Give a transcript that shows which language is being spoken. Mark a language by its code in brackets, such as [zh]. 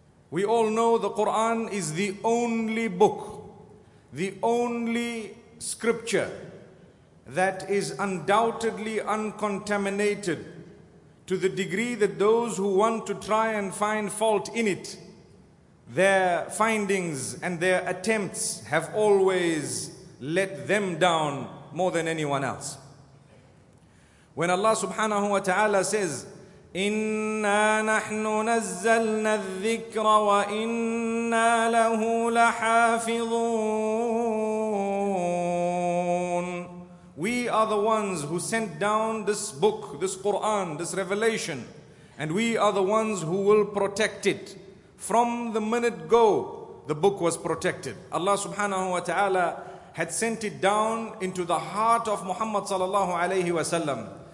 [en] We all know the Quran is the only book, the only scripture that is undoubtedly uncontaminated to the degree that those who want to try and find fault in it, their findings and their attempts have always let them down more than anyone else. When Allah subhanahu wa ta'ala says, [ar] إِنَّا نَحْنُ نَزَّلْنَا الذِّكْرَ وَإِنَّا لَهُ لَحَافِظُونَ. [en] We are the ones who sent down this book, this Quran, this revelation, and we are the ones who will protect it. From the minute go, the book was protected. Allah subhanahu wa ta'ala had sent it down into the heart of Muhammad sallallahu alayhi wa sallam.